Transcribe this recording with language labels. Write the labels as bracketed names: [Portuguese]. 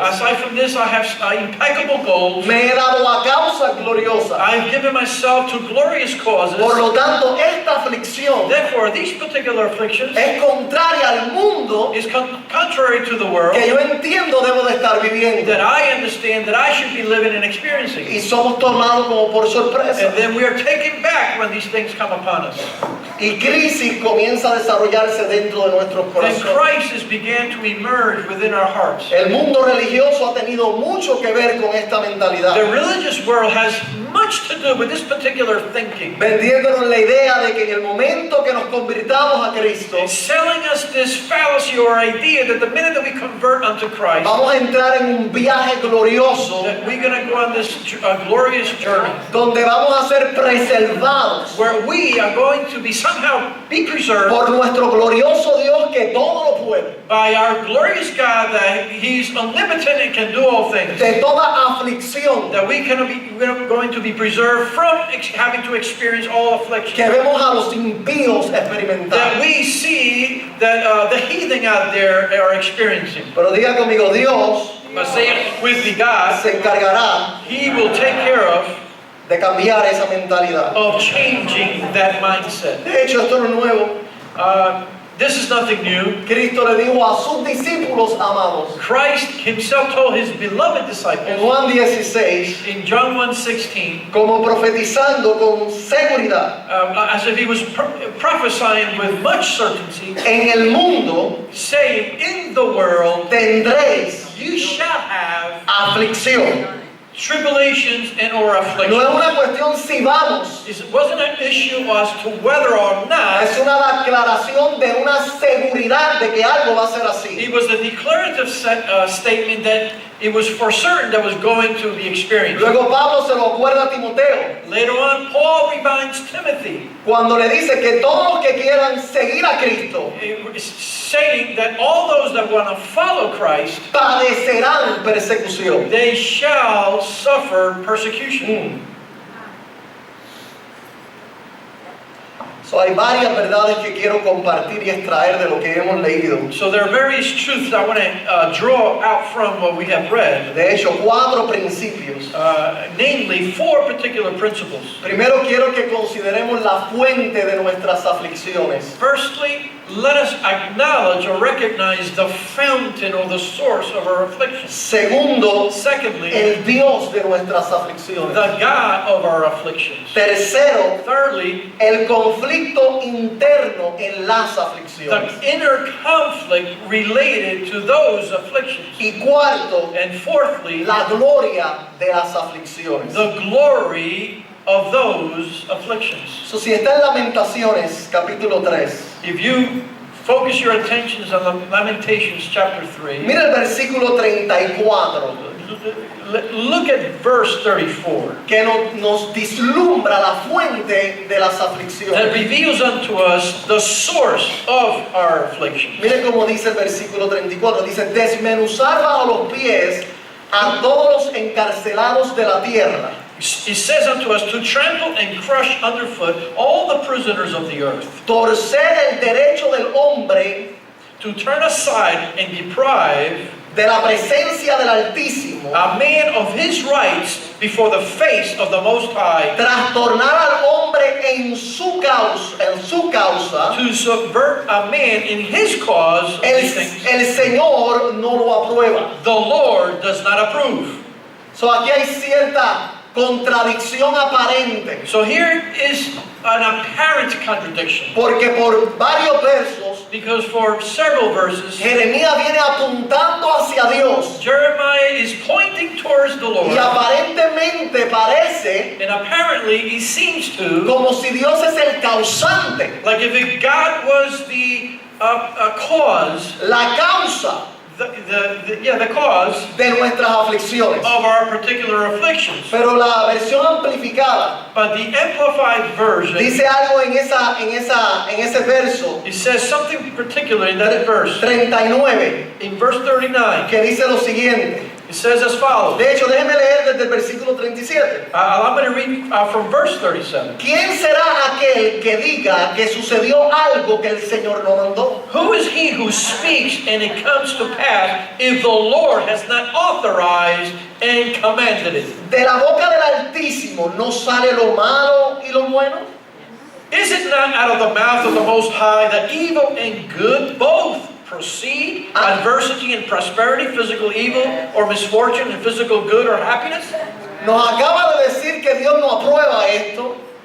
[English] aside from this, I have impeccable goals. [Spanish] Me he dado a causas gloriosas. [English] I've given myself to glorious causes. [Spanish] Por lo tanto, esta aflicción [English] Therefore, these particular afflictions [Spanish] es contraria al mundo [English] is contrary to the world [Spanish] que yo entiendo debo de estar viviendo. [English] that I understand that I should be living and experiencing. [Spanish] Y somos tomados como por sorpresa. [English] And then we are taken back when these things come upon us. [Spanish] Y crisis comienza a desarrollarse dentro de nuestros [English] Then [Spanish] corazones. [English] crisis began to emerge within our hearts. [Spanish] El mundo religioso ha tenido mucho que ver con esta mentalidad, [English] The religious world has much to do with this particular thinking. [Spanish] vendiéndonos la idea de que en el momento que nos convirtamos a Cristo, [English] It's selling us this fallacy or idea that the minute that we convert unto Christ, [Spanish] vamos a entrar en un viaje glorioso [English] that we're going to go on this glorious journey [Spanish] donde vamos a ser preservados [English] where we are going to be somehow be preserved [Spanish] por nuestro glorioso Dios que todo lo puede, [English] by our glorious God that He's omnipotent and can do all things. [Spanish] de toda aflicción [English] That we're going to be preserved from having to experience all affliction. [Spanish] que vemos a los impíos [English] That [Spanish] experimentar. [English] we see that the heathen out there are experiencing. [Spanish] Pero diga conmigo, Dios [English] But say it with me, God, [Spanish] se encargará [English] He will take care of [Spanish] de cambiar esa mentalidad. [English] of changing that mindset. [Spanish] De hecho, esto no es nuevo. [English] This is nothing new. [Spanish] Cristo le dijo a sus discípulos amados [English] Christ himself told his beloved [Spanish] en [English] disciples [Spanish] Juan 16, [English] in John 1:16, [Spanish] como profetizando con seguridad: [English] as if he was prophesying with much certainty, [Spanish] en el mundo [English] saying, in the world [Spanish] tendréis [English] you shall have [Spanish] aflicción. [English] tribulations and or [Spanish] No [English] afflictions. [Spanish] es una cuestión si vamos, [English] It wasn't an issue as to whether or not. [Spanish] es una declaración de una seguridad de que algo va a ser así. [English] It was a declarative statement that it was for certain that was going to be experienced. [Spanish] Luego Pablo se lo acuerda a Timoteo [English] Later on, Paul reminds Timothy, [Spanish] cuando le dice que todos los que quieran seguir a Cristo [English] saying that all those that want to follow Christ, [Spanish] padecerán persecución. [English] they shall suffer persecution. [Spanish] So, hay varias verdades que quiero compartir y extraer de lo que hemos leído. [English] So there are various truths I want to draw out from what we have read. [Spanish] De hecho, 4 principios. [English] Namely, 4 particular principles. [Spanish] Primero quiero que consideremos la fuente de nuestras aflicciones. [English] Firstly, let us acknowledge or recognize the fountain or the source of our affliction. [Spanish] Segundo, [English] Secondly, [Spanish] el Dios de nuestras aflicciones. [English] the God of our afflictions. [Spanish] Tercero, [English] Thirdly, [Spanish] el conflicto interno en las aflicciones. [English] the inner conflict related to those afflictions. [Spanish] Y cuarto, [English] And fourthly, [Spanish] la gloria de las aflicciones. [English] the glory of those afflictions. [Spanish] So, si está en Lamentaciones, capítulo 3, [English] If you focus your attentions on Lamentations chapter 3, [Spanish] mira el versículo 34, [English] look at verse 34. [Spanish] que nos vislumbra la fuente de las [English] That [Spanish] aflicciones. [English] reveals unto us the source of our affliction. [Spanish] Mire cómo dice el versículo 34, dice: desmenuzar bajo los pies a todos los encarcelados de la tierra. [English] It says unto us to trample and crush underfoot all the prisoners of the earth, [Spanish] Torcer el derecho del hombre [English] to turn aside and deprive [Spanish] de la presencia del Altísimo, [English] a man of his rights before the face of the Most High, [Spanish] trastornar al hombre en su causa, [English] to subvert a man in his cause of these things. [Spanish] el Señor no lo aprueba. [English] The Lord does not approve. [Spanish] So, aquí hay cierta contradicción aparente, [English] So here is an apparent contradiction, [Spanish] porque por varios versos [English] because for several verses, [Spanish] Jeremías viene apuntando hacia Dios, [English] Jeremiah is pointing towards the Lord, [Spanish] y aparentemente parece [English] and apparently he seems to, [Spanish] como si Dios es el causante, [English] like if God was the cause, [Spanish] la causa [English] the cause [Spanish] de nuestras aflicciones. [English] of our particular afflictions. [Spanish] Pero la versión amplificada [English] But the amplified version, [Spanish] dice algo en ese verso [English] it says something particular in that verse. [Spanish] 39, [English] In verse 39, [Spanish] que dice lo siguiente. [English] it says as follows. [Spanish] De hecho, déjeme leer desde el versículo 37. [English] I'm going to read from verse 37. [Spanish] ¿Quién será aquel que diga que sucedió algo que el Señor no mandó? [English] Who is he who speaks and it comes to pass if the Lord has not authorized and commanded it? [Spanish] De la boca del Altísimo no sale lo malo y lo bueno. [English] Is it not out of the mouth of the Most High that evil and good both proceed? Adversity and prosperity, physical evil or misfortune and physical good or happiness? [Spanish] Nos acaba de decir que Dios no aprueba esto.